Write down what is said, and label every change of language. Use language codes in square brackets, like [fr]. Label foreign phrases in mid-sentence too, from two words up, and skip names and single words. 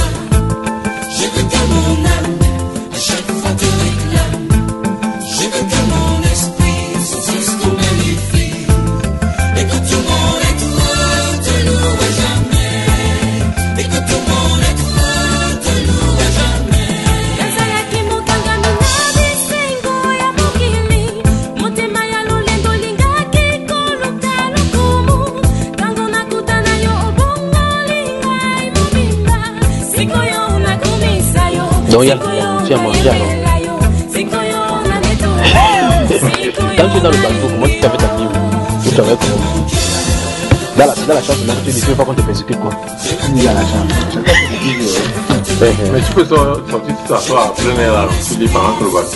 [fr] Je veux que mon âme à chaque fois te réclame. Je veux que mon esprit se magnifie et que tout mon être te loue à jamais. Et que tout mon être te loue à jamais. [ln] Yazalaki mokanga minabi sengo ya mokili. Motema ya lolendo lingaki koluka lokumu. Tango nakutana yo obongo lingai mobimba. Sikoyo nakumisa yo. [fr] Donc il y a manger alors. Quand tu es dans le bateau, comment tu t'avais ta vie? Tu t'avais comment? Dans la chambre, tu ne veux pas qu'on te persécute quoi? Il y a la chambre. Mais tu peux sortir tout ça, toi, à plein air là, tu dis pendant que le bateau.